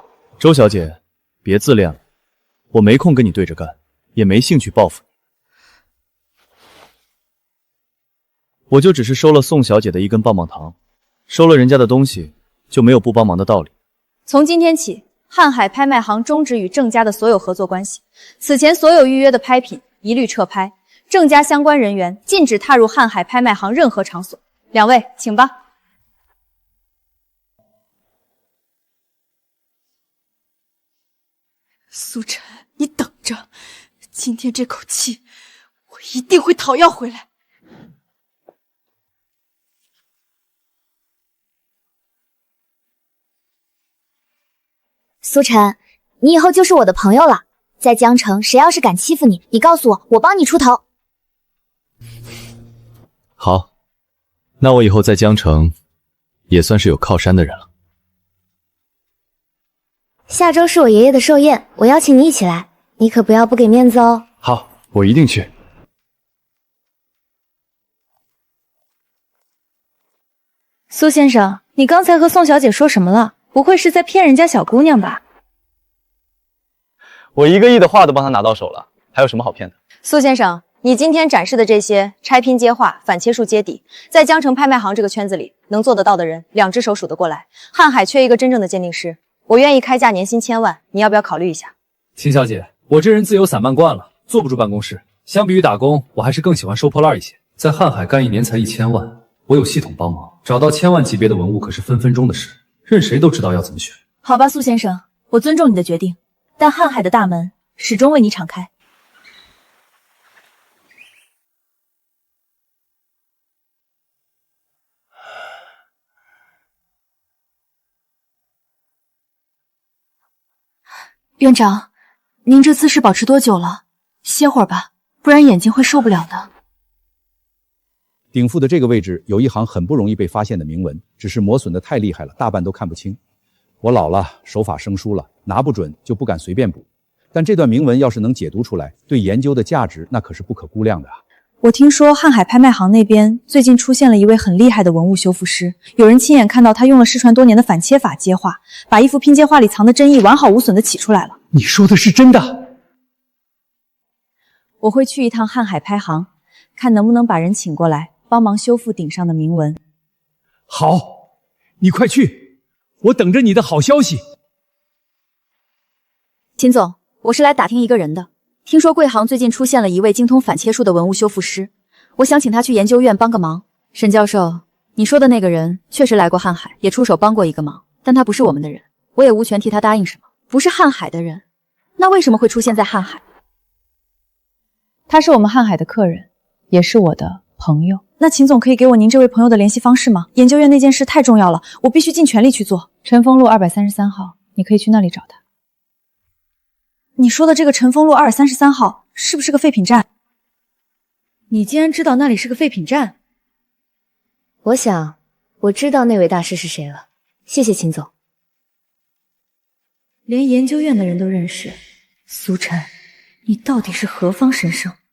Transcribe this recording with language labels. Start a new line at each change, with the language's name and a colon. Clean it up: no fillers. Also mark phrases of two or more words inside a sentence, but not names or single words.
Chinese: 周小姐，別自戀了，我沒空跟你對着幹，也沒興趣報復你。我就只是收了宋小姐的一根棒棒糖，收了人家的東西，就沒有不幫忙的道理。從今天起，瀚海拍賣行終止與鄭家的所有合作關係，此前所有預約的拍品一律撤拍，鄭家相關人員禁止踏入瀚海拍賣行任何場所。兩位，請吧。蘇晨，你等着，今天這口氣，我一定會討要回來。蘇晨，你以後就是我的朋友了。在江城，誰要是敢欺負你，你告訴我，我幫你出頭。好，那我以後在江城也算是有靠山的人了。下周是我爺爺的壽宴，我邀請你一起來，你可不要不給面子哦。好，我一定去。蘇先生，你剛才和宋小姐說什麼了？不會是在騙人家小姑娘吧？我1個億的畫都幫他拿到手了，還有什麼好騙的？蘇先生，你今天展示的這些拆拼接畫、反切數接底，在江城拍賣行這個圈子裡，能做得到的人2隻手數得過來。瀚海缺一個真正的鑑定師，我願意開價年薪1000萬，你要不要考慮一下？秦小姐，我這人自由散漫慣了，坐不住辦公室。相比於打工，我還是更喜歡收破爛一些。在瀚海幹1年才1000萬，我有系統幫忙，找到1000萬級別的文物可是分分鐘的事。任誰都知道要怎麼選。好吧，蘇先生，我尊重你的決定，但瀚海的大門始終為你敞開。院長，您這姿勢保持多久了？歇會兒吧，不然眼睛會受不了的。頂腹的這個位置有一行很不容易被發現的銘文，只是磨損得太厲害了，大半都看不清。我老了，手法生疏了，拿不準就不敢隨便補。但這段銘文要是能解讀出來，對研究的價值那可是不可估量的啊。我聽說瀚海拍賣行那邊最近出現了一位很厲害的文物修復師，有人親眼看到他用了失傳多年的反切法接畫，把一幅拼接畫裡藏的真意完好無損地起出來了。你說的是真的？我會去一趟瀚海拍行，看能不能把人請過來幫忙修復頂上的銘文。好，你快去，我等着你的好消息。秦總，我是來打聽一個人的。聽說貴行最近出現了一位精通反切術的文物修復師，我想請他去研究院幫個忙。沈教授，你說的那個人確實來過瀚海，也出手幫過一個忙，但他不是我們的人，我也無權替他答應什麼。不是瀚海的人，那為什麼會出現在瀚海？他是我們瀚海的客人，也是我的朋友。那秦總可以給我您這位朋友的聯繫方式嗎？研究院那件事太重要了，我必須盡全力去做。晨風路233號，你可以去那裡找他。你說的這個晨風路233號是不是個廢品站？你竟然知道那裡是個廢品站？我想，我知道那位大師是誰了。謝謝秦總。連研究院的人都認識，蘇晨，你到底是何方神聖？